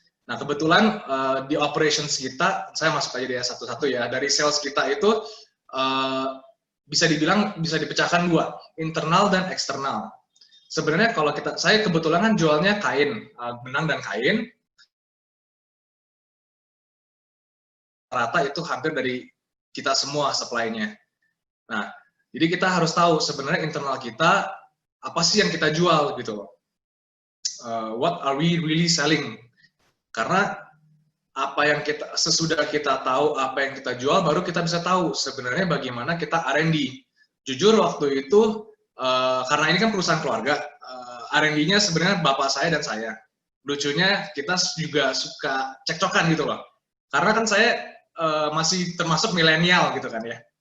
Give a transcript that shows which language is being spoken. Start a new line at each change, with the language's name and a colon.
Indonesian: Nah, kebetulan di operations kita, saya masuk aja dia satu-satu ya, dari sales kita itu bisa dibilang bisa dipecahkan 2, internal dan eksternal. Sebenarnya kalau saya kebetulan kan jualnya kain, benang dan kain. rata itu hampir dari kita semua supply-nya. Nah, jadi kita harus tahu sebenarnya internal kita apa sih yang kita jual gitu loh.
English: What are we really selling?
Indonesian: Karena apa yang sesudah kita tahu apa yang kita jual, baru kita bisa tahu sebenarnya bagaimana kita R&D. Jujur waktu itu, karena ini kan perusahaan keluarga, R&D-nya sebenarnya bapak saya dan saya. Lucunya kita juga suka cekcokan gitu loh. Karena kan saya masih termasuk milenial gitu kan ya.